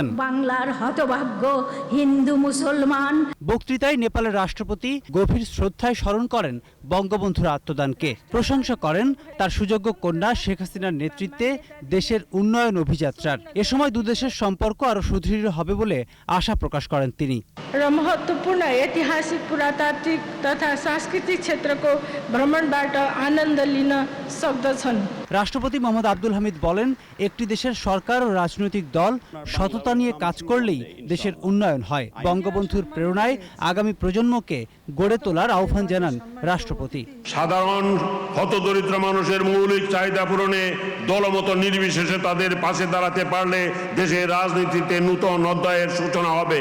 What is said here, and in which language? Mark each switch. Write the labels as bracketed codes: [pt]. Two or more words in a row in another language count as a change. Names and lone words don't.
[bn] বাংলার হতভাগ্য হিন্দু মুসলমান। বক্তৃতায় নেপালের রাষ্ট্রপতি গভীর শ্রদ্ধায় স্মরণ করেন বঙ্গবন্ধুর আত্মদানকে। প্রশংসা করেন তার সুযোগ্য কন্যা শেখ হাসিনার নেতৃত্বে দেশের উন্নয়ন অভিযাত্রার। এ সময় দুদেশের সম্পর্ক আরো সুদৃঢ় হবে বলে আশা প্রকাশ করেন তিনি। [ne] महत्वपूर्ण ऐतिहासिक पुरातात्विक तथा सांस्कृतिक क्षेत्रको भ्रमणबाट आनन्द लिन सक्दछन्। [bn] রাষ্ট্রপতি মোহাম্মদ আব্দুল হামিদ বলেন, একটি দেশের সরকার ও রাজনৈতিক দল সততা নিয়ে কাজ করলেই দেশের উন্নয়ন হয়। বঙ্গবন্ধুর প্রেরণায় আগামী প্রজন্মকে গড়ে তোলার আহ্বান জানান রাষ্ট্রপতি। সাধারণ হতদরিদ্র মানুষের মৌলিক চাহিদা পূরণে দলমত নির্বিশেষে তাদের পাশে দাঁড়াতে পারলে দেশের রাজনীতিতে নূতন অধ্যায়ের সূচনা হবে।